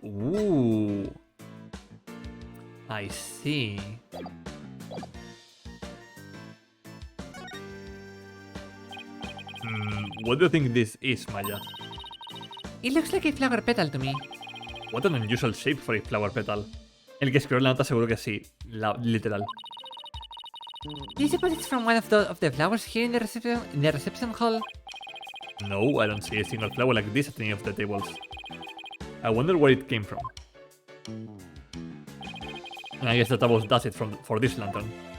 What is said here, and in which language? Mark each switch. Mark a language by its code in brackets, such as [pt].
[en] Ooh. I see. What do you think this is, Maya? It looks like a flower petal to me. What an unusual shape for a flower petal. [es] El que escribió la nota seguro que sí, literal. [en] Do you suppose it's from one of the flowers here in the reception hall? No, I don't see a single flower like this at any of the tables. I wonder where it came from. I guess the table does it for this lantern.